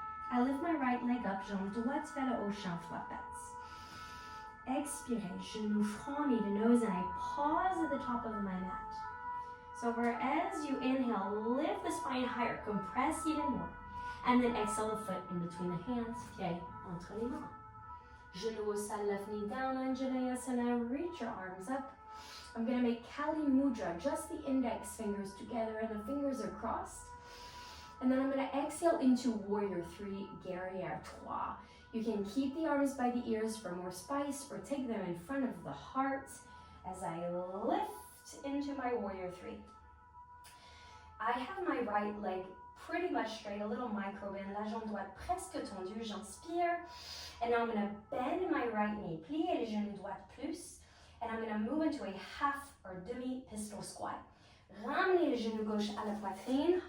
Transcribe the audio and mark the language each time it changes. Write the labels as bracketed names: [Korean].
[English] I lift my right leg up, [French] jambe droite vers le haut, chant trois pattes. Expirez, genou front, [English] knee to nose, and I pause at the top of my mat. So as you inhale, lift the spine higher, compress even more. And then exhale the foot in between the hands, [French] pied entre les mains. Genou au sol, [English] left knee down, Anjaneyasana, reach your arms up. I'm going to make Kali Mudra, just the index fingers together and the fingers are crossed. And then I'm going to exhale into Warrior 3, Guerrière 3. You can keep the arms by the ears for more spice or take them in front of the heart as I lift into my Warrior 3. I have my right leg pretty much straight, a little micro bend, [French] la jambe droite presque tendue, j'inspire. [English] And now I'm going to bend my right knee, [French] plier les genoux droits plus. [English] And I'm going to move into a half or demi pistol squat. [French] Ramenez le genou gauche à la poitrine.